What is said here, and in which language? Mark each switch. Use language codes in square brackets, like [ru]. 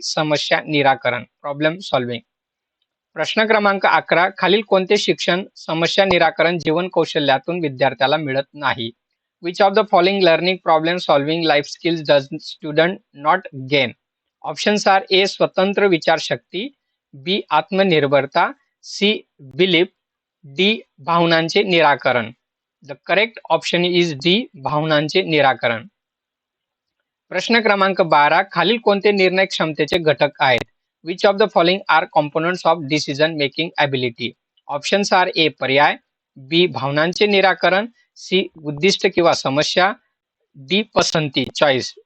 [mr] समस्या निराकरण, problem solving. प्रश्न क्रमांक 11, खालील कोणते शिक्षण समस्या निराकरण जीवन कौशल्यातून विद्यार्थ्याला मिळत नाही? [en] Which of the following learning problem solving life skills does student not gain? Options are A. [mr] स्वतंत्र विचारशक्ती, बी आत्मनिर्भरता, सी बिलीफ, डी भावनांचे निराकरण. [en] the correct option is D [mr] भावनांचे निराकरण. प्रश्न क्रमांक 12 खालील कोणते निर्णय क्षमतेचे घटक आहेत? [en] Which of the following are components of decision making ability? Options are A [mr] पर्याय, बी भावनांचे निराकरण, सी उद्दिष्ट किंवा समस्या, डी पसंती चॉईस.